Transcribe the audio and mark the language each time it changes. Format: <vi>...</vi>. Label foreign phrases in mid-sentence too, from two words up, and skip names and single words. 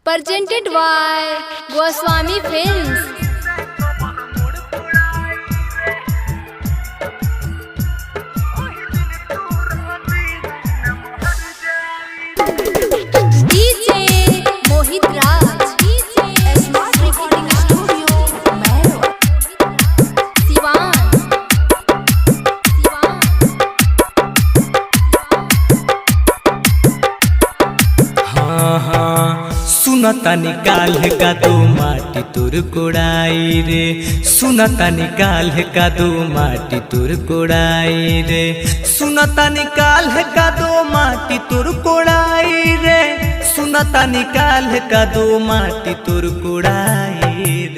<en>presented by Goswami Films. DJ Mohit Raj, Smart Recording Studio, Mehro, Siwan.</en> <bho>सुनता निकाल का दो माटी तुर कोड़ाई रे, सुनता निकाल का दो माटी तुर कोड़ाई रे, सुनता निकाल का दो माटी तुर कोड़ाई रे, सुनता निकाल का दो माटी तुर कोड़ाई रे।</bho>